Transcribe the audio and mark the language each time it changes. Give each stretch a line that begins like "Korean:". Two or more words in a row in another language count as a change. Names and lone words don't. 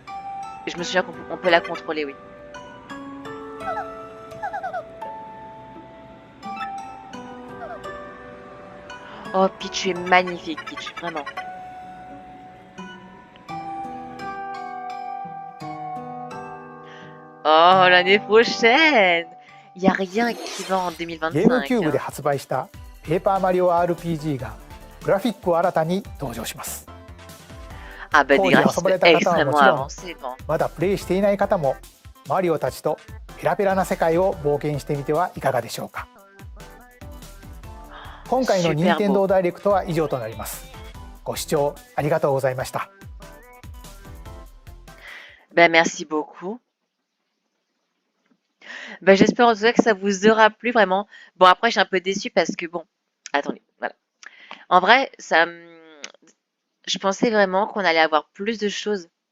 French: Je me souviens qu'on peut la contrôler, oui. Oh, Peach, tu es magnifique, Peach, vraiment. Oh, l'année prochaine. Il n'y a rien qui va en 2025.
Japanese: ゲームキューブで発売したペーパーマリオ RPG がグラフィックを新たに登場します。
French: Ah bah des
Japanese: 当時遊ばれ
French: graphismes
Japanese: た方はも
French: extrêmement
Japanese: ちろん
French: avancés, bon.
Japanese: まだプレイしていない方もマリオたちとペラペラな世界を冒険してみてはいかがでしょうか。今回の Nintendo Directe は以上となります。ご視聴ありがとうございました。
French: Ben merci beaucoup. Ben j'espère en tout cas que ça vous aura plu vraiment. Bon après je suis un peu déçue parce que bon, attendez, voilà. En vrai, je pensais vraiment qu'on allait avoir plus de choses.